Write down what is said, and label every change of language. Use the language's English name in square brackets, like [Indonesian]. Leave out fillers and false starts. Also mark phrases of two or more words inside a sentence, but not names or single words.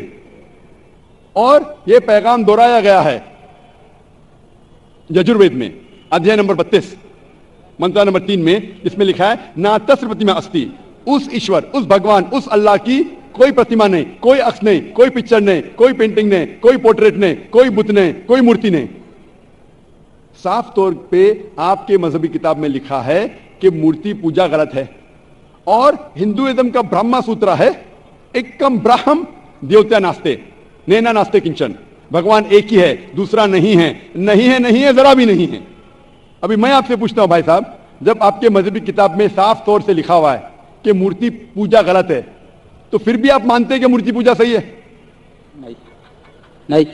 [Urdu] اور یہ پیغام دہرایا گیا ہے یجروید میں ادھیائے نمبر 32 منترا نمبر 3 میں, جس میں لکھا ہے [Sanskrit] न तस्य प्रतिमा अस्ति, [Urdu] اس ایشور, اس بھگوان, اس اللہ کی کوئی پرتما نہیں, کوئی عکس نہیں, کوئی پکچر نہیں, کوئی پینٹنگ نہیں, کوئی پورٹریٹ نہیں, کوئی بت نہیں, کوئی مورتی نہیں. صاف طور پہ آپ کے مذہبی کتاب میں لکھا ہے کہ مورتی پوجا غلط ہے. اور ہندوازم کا برہما سوترا ہے, [Sanskrit] एकं ब्रह्म द्वितीयं नास्ति नेह नास्ति किंचन, [Urdu] بھگوان ایک ہی ہے, دوسرا نہیں ہے, نہیں ہے, نہیں ہے, ذرا بھی نہیں ہے. ابھی میں آپ سے پوچھتا ہوں بھائی صاحب, جب آپ کے مذہبی کتاب میں صاف طور سے لکھا ہوا ہے کہ مورتی پوجا غلط ہے, تو پھر بھی آپ مانتے ہیں کہ مورتی پوجا صحیح ہے؟ نہیں.